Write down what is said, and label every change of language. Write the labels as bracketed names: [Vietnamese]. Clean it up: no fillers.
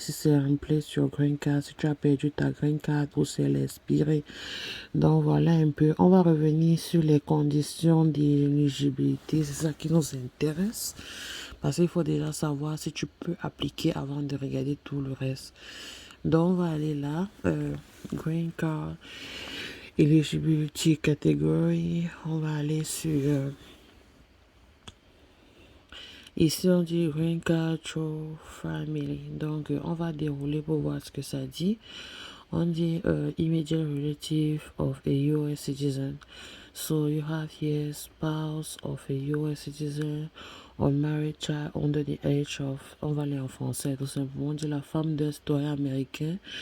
[French] Ici, c'est replace your green card. Si tu as perdu ta green card ou si elle est expirée. Donc voilà un peu. On va revenir sur les conditions d'éligibilité. C'est ça qui nous intéresse. Parce qu'il faut déjà savoir si tu peux appliquer avant de regarder tout le reste. Donc, on va aller là. [English] Green Card Eligibility Category. [French] On va aller sur... ici, on dit Green Card Through Family. Donc, on va dérouler pour voir ce que ça dit. On dit immediate relative of a US citizen. [English] So, you have here spouse of a US citizen or married child under the age of... [French] On va aller en français, tout simplement. On dit la femme d'un citoyen américain.